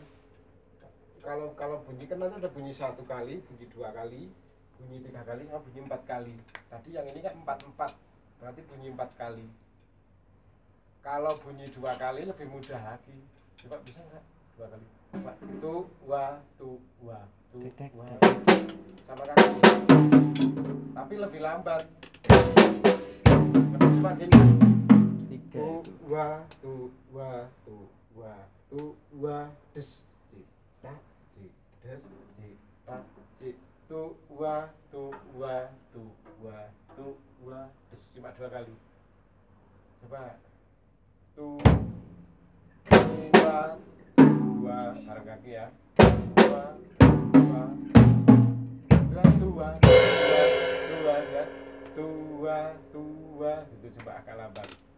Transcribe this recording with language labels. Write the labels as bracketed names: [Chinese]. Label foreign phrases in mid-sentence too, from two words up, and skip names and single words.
[Indonesian] Kalau bunyi kan nanti ada bunyi 1 kali, bunyi 2 kali, bunyi 3 kali, sama bunyi 4 kali. Tadi yang ini kan 4-4, berarti bunyi 4 kali. Kalau bunyi 2 kali lebih mudah lagi. Coba bisa nggak 2 kali? Tu wa tu wa tu wa. Sama kaki. Tapi lebih lambat. Lebih cepat gini. Tu wa tu wa tu wa tu wa des cita ci des cita ci tu wa tu wa tu wa tu wa des. Cuma 2 kali. Coba tu wa bareng kaki ya. Dua ya. Tua itu coba agak lambat.